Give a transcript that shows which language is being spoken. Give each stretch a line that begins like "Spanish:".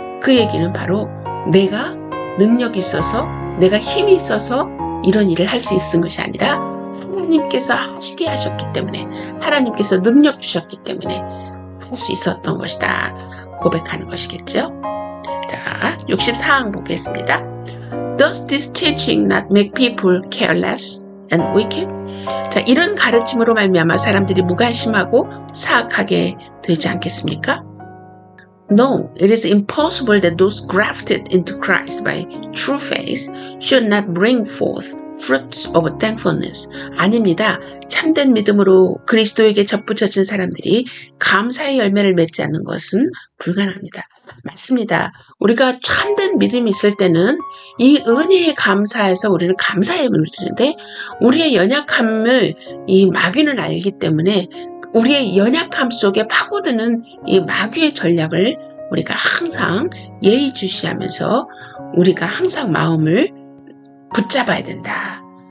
Korean: 그 얘기는 바로 내가 능력이 있어서 내가 힘이 있어서 이런 일을 할 수 있은 것이 아니라 하나님께서 하시게 하셨기 때문에 하나님께서 능력 주셨기 때문에 할 수 있었던 것이다 고백하는 것이겠죠. 자, 64항 보겠습니다.
English: Does this teaching not make people careless and wicked?
Korean: 자, 이런 가르침으로 말미암아 사람들이 무관심하고 사악하게 되지 않겠습니까?
English: No, it is impossible that those grafted into Christ by true faith should not bring forth fruits of thankfulness.
Korean: 아닙니다. 참된 믿음으로 그리스도에게 접붙여진 사람들이 감사의 열매를 맺지 않는 것은 불가능합니다. 맞습니다. 우리가 참된 믿음이 있을 때는 이 은혜에 감사해서 우리는 감사의 예물을 드리는데 우리의 연약함을 이 마귀는 알기 때문에 우리의 연약함 속에 파고드는 이 마귀의 전략을 우리가 항상 예의주시하면서 우리가 항상 마음을 붙잡아야 된다.